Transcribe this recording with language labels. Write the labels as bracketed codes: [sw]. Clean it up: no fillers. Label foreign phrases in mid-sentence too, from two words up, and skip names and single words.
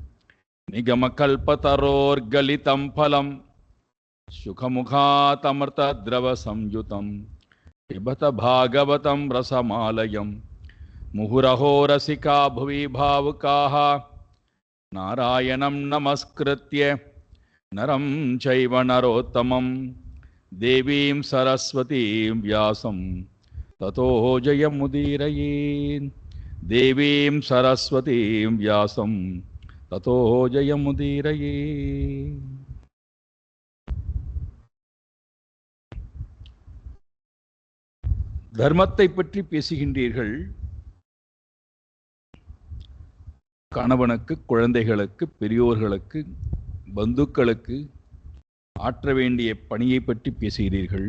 [sa] निगमकल्पतरोर्गलितं फलं सुखमुखातमृतद्रवसंयुतं पिबत भागवतं रसमालयं मुहुरहो रसिका भुवि भावुकाः नारायणं नमस्कृत्य नरं चैव नरोत्तमं देवीं सरस्वतीं व्यासं ततो जयमुदीरयेत्। देवीं सरस्वतीं व्यासं ततो जयमुदीरयेत्। [ta] தர்மத்தை பற்றி பேசுகின்றீர்கள். கணவனுக்கு, குழந்தைகளுக்கு, பெரியோர்களுக்கு, பந்துக்களுக்கு ஆற்ற வேண்டிய பணியை பற்றி பேசுகிறீர்கள்.